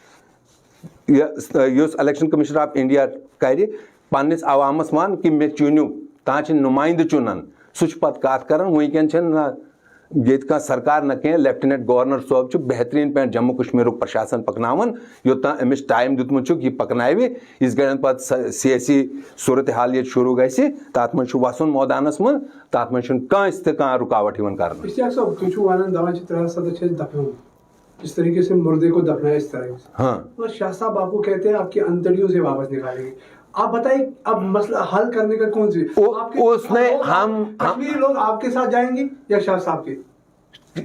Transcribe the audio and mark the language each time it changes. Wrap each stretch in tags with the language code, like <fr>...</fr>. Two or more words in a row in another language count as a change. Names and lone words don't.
<en>Election Commissioner of India</en> <ks>कर पन्निस अवामस वन कि मे चुनियो तह नुमाइंद चुनन सह पत कत कर वनकन ये सरकार न कह</ks> <en>Lieutenant Governor</en> <ks>साहब बेहतरीन पे जम्मू कश्मीर प्रशासन पकनावन योत अमिस टाइम दुतमुत यह पकनावे इस गन पे सियासी सूरत हाल ये शुरू गि तथ मज वसन मैदानस मन तथ मज कह रुकावट कर</ks> <hi>इस तरीके से मुर्दे को दफनाया इस तरह से हाँ और शाह साहब आपको कहते हैं आपकी अंतड़ियों से वापस निकालेंगे आप बताइए अब मसला हल करने का कौन सी उसने हम कश्मीरी लोग आपके साथ जाएंगे या शाह साहब के</hi>